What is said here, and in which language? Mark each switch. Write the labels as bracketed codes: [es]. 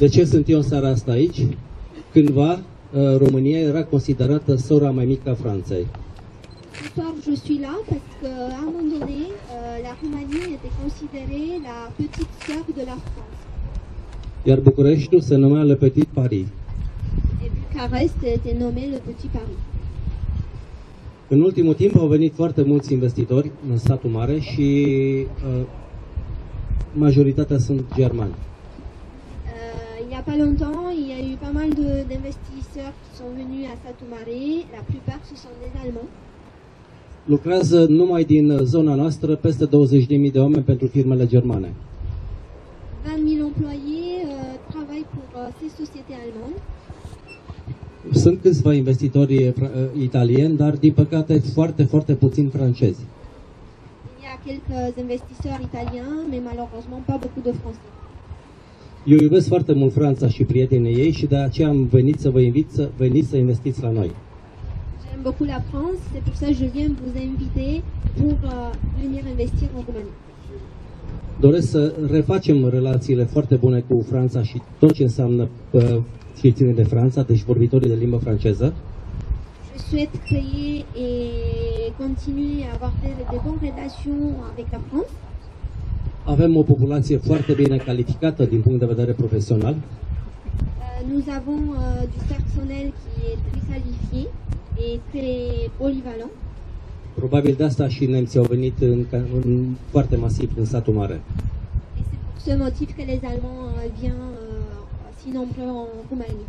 [ro] De ce sunt eu în seara asta aici? Cândva România era considerată sora mai mică a Franței. [fr] Ce soir je suis là parce qu'à un moment donné, la Roumanie était considérée la petite sœur de la France. [ro] Iar Bucureștiul se numea Le Petit Paris. [fr] Et Bucarest était nommé le Petit Paris. [ro] În ultimul timp au venit foarte mulți investitori în Satul Mare și majoritatea sunt germani. [fr] Il n'y a pas longtemps, il y a eu pas mal d'investisseurs qui sont venus à Satu Mare. La plupart, ce sont des Allemands. [ro] Lucrează numai din zona noastră peste 20.000 de oameni pentru firmele germane. [fr] 20 000 employés travaillent pour ces sociétés allemandes. [ro] Sunt câțiva investitori italieni, dar din păcate foarte, foarte puțini francezi. [fr] Il y a quelques investisseurs italiens, mais malheureusement pas beaucoup de Français. [ro] Eu iubesc foarte mult Franța și prietenii ei și de aceea am venit să vă invit să veniți să investiți la noi. [fr] J'aime beaucoup la France, c'est pour ça que je viens vous inviter pour venir investir en Roumanie. [ro] Doresc să refacem relațiile foarte bune cu Franța și tot ce înseamnă cetățenii de Franța, deci vorbitorii de limbă franceză. [fr] Je souhaite créer et continuer à avoir de bonnes relations avec la France. [ro] Avem o populație foarte bine calificată din punct de vedere profesional. [fr] Nous avons du personnel qui est très qualifié et très polyvalent. [ro] Probabil de asta și nemții au venit foarte masiv în Satul Mare. [fr] Et c'est pour ce motif que les Allemands viennent si nombreux en Roumanie.